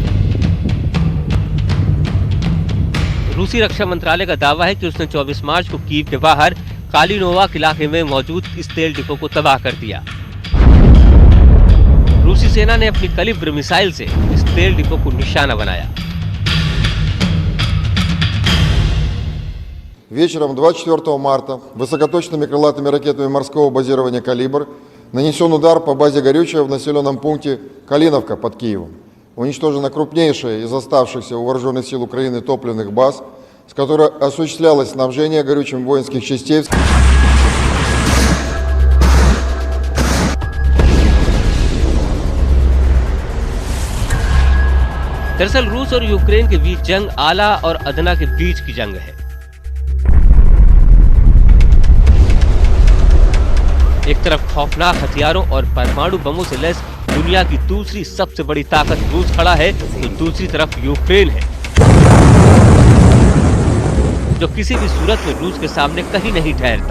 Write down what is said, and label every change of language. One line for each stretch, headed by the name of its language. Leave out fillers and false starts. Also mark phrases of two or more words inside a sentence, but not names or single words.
Hindi: रूसी रक्षा मंत्रालय का दावा है कि उसने 24 मार्च को कीव के बाहर कालिनोवाक इलाके में मौजूद इस तेल डिपो को तबाह कर दिया। रूसी सेना ने अपनी कलिब्र मिसाइल से इस तेल डिपो को निशाना बनाया।
Russian: Вечером 24 марта высокоточными крылатыми ракетами морского базирования «Калибр» нанесен удар по базе горючего в населенном пункте Калиновка под Киевом. Уничтожена крупнейшая из оставшихся у вооруженных сил Украины топливных баз, с которой осуществлялось снабжение горючим воинских частей.
Hindi: दरअसल रूस और यूक्रेन के बीच जंग आला और अदना के बीच की जंग है। एक तरफ खौफनाक हथियारों और परमाणु बमों से लैस दुनिया की दूसरी सबसे बड़ी ताकत रूस खड़ा है, तो दूसरी तरफ यूक्रेन है, जो किसी भी सूरत में रूस के सामने कहीं नहीं ठहरता।